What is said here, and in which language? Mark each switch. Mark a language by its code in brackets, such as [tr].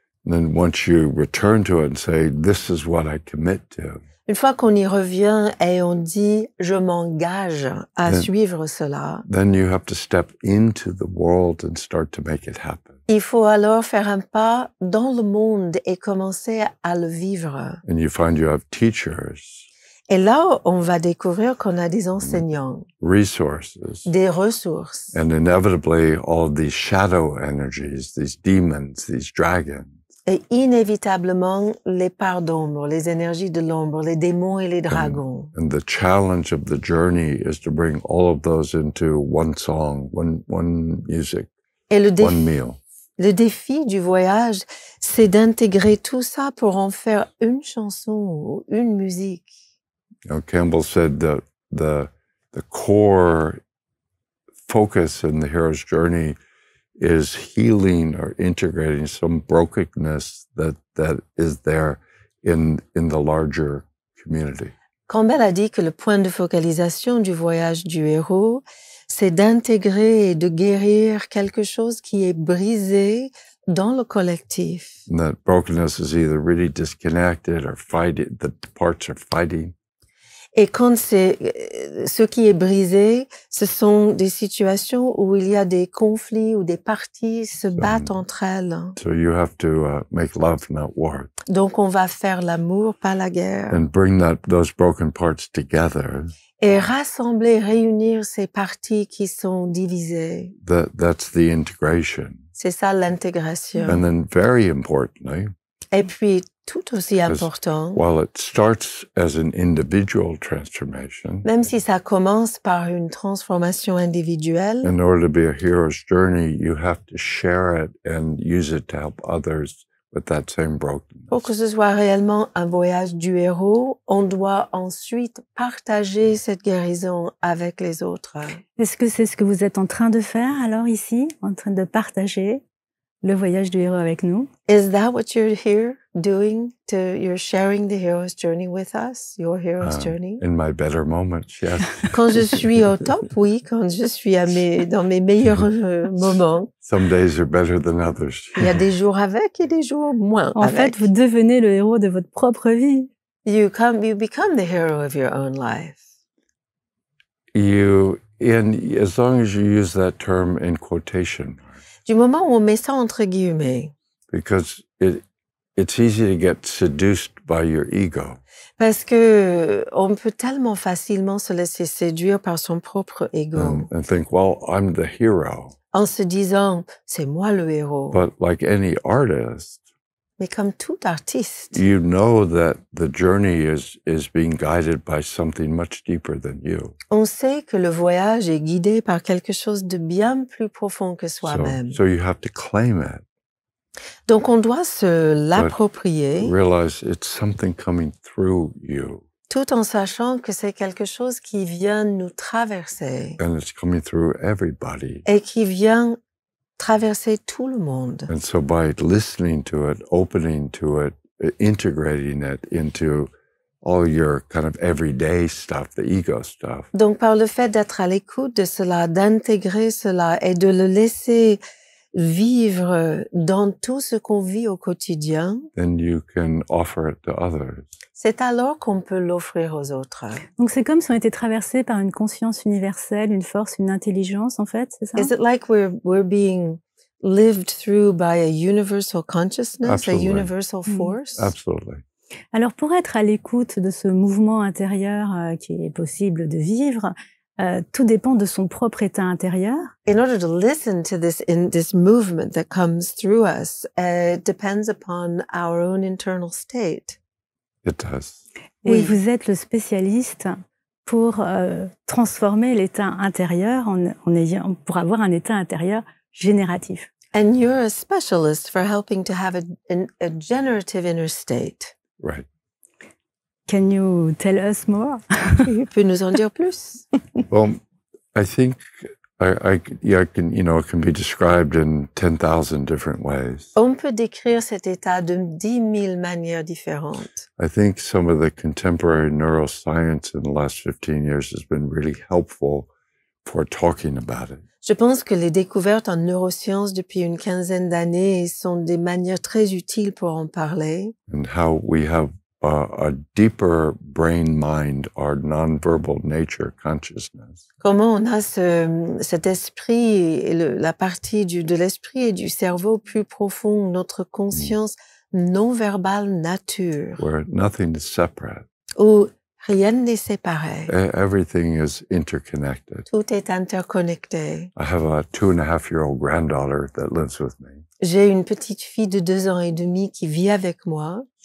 [en] And then once you return to it and say, this is what I commit to. [fr] Une fois qu'on y revient et on dit « je m'engage à suivre cela », [en] then you have to step into the world and start to make it happen. [fr] Il faut alors faire un pas dans le monde et commencer à le vivre. [en] And you find you have teachers, [fr] Et là, on va découvrir qu'on a des enseignants, [en] resources, [fr] des ressources. [en] and inevitably all of these shadow energies, these demons, these dragons. [fr] Et inévitablement, les parts d'ombre, les énergies de l'ombre, les démons et les dragons. [en] And the challenge of the journey is to bring all of those into one song, one music, [fr] Et [en] one meal. [fr] Le défi du voyage, c'est d'intégrer tout ça pour en faire une chanson ou une musique. [en] You know, Campbell said that the core focus in the hero's journey is healing or integrating some brokenness that is there in the larger community. [fr] Campbell a dit que le point de focalisation du voyage du héros, c'est d'intégrer et de guérir quelque chose qui est brisé dans le collectif. [en] And that brokenness is either really disconnected or fighting, the parts are fighting. [fr] Et quand ce qui est brisé, ce sont des situations où il y a des conflits, où des parties se battent entre elles. [en] So you have to make love, not war. [fr] Donc on va faire l'amour, pas la guerre. [en] And bring those broken parts together. [fr] Et rassembler, réunir ces parties qui sont divisées. [en] That's the integration. [fr] C'est ça l'intégration. [en] And then very importantly, [fr] et puis tout aussi important, [en] while it starts as an individual transformation, [fr] même si ça commence par une transformation individuelle, [en] in order to be a hero's journey, you have to share it and use it to help others with that same brokenness. [fr] Pour que ce soit réellement un voyage du héros, on doit ensuite partager cette guérison avec les autres. Est-ce que c'est ce que vous êtes en train de faire alors ici, en train de partager le voyage du héros avec nous? [en] Is that what you're here you're sharing the hero's journey with us, your hero's journey? In my better moments, yes. [fr] Quand je suis au top, oui. Quand je suis dans mes meilleurs moments. [en] Some days are better than others. [fr] Il y a des jours avec et des jours moins En fait, vous devenez le héros de votre propre vie. [en] You become the hero of your own life. As long as you use that term in quotation. [fr] Du moment où on met ça entre guillemets. [en] Because it's easy to get seduced by your ego. [fr] Parce que on peut tellement facilement se laisser séduire par son propre ego. [en] And think, well, I'm the hero. [fr] En se disant, c'est moi le héros. [en] But like any artist, [fr] mais comme tout artiste, [en] you know that the journey is being guided by something much deeper than you. [fr] On sait que le voyage est guidé par quelque chose de bien plus profond que soi-même. [en] So you have to claim it. [fr] Donc on doit se l'approprier. [en] Realize it's something coming through you. [fr] Tout en sachant que c'est quelque chose qui vient nous traverser. [en] And it's coming through everybody. [fr] Et qui vient traverser tout le monde. [en] And so by listening to it, opening to it, integrating it into all your kind of everyday stuff, the ego stuff. [fr] Donc par le fait d'être à l'écoute de cela, d'intégrer cela et de le laisser vivre dans tout ce qu'on vit au quotidien, [en] then you can offer it to others. [fr] C'est alors qu'on peut l'offrir aux autres. Donc c'est comme si on était traversé par une conscience universelle, une force, une intelligence en fait, c'est ça? [en] Is it like we're being lived through by a universal consciousness, Absolutely. a universal force? Absolutely. [fr] Alors pour être à l'écoute de ce mouvement intérieur qui est possible de vivre, tout dépend de son propre état intérieur. [en] In order to listen to this movement that comes through us, it depends upon our own internal state. It does. [fr] Et Oui. vous êtes le spécialiste pour transformer l'état intérieur pour avoir un état intérieur génératif. [en] And you're a specialist for helping to have a generative inner state. Right. Can you tell us more? [fr] Tu peux nous en dire plus? [en] Well, I think it can be described in 10,000 different ways. [fr] On peut décrire cet état de 10 000 manières différentes. [en] I think some of the contemporary neuroscience in the last 15 years has been really helpful for talking about it. [fr] Je pense que les découvertes en neurosciences depuis une quinzaine d'années sont des manières très utiles pour en parler. [en] And how we have a deeper brain mind, our non-verbal nature consciousness. [fr] Comment on a cet esprit et la partie de l'esprit et du cerveau plus profond, notre conscience non verbale nature, [en] Where nothing is separate. [fr] où rien n'est séparé. [en] Everything is interconnected. [fr] Tout est interconnecté. [en] I have a 2.5-year-old granddaughter that lives with me. [fr] J'ai une petite fille de 2 ans et demi qui vit avec moi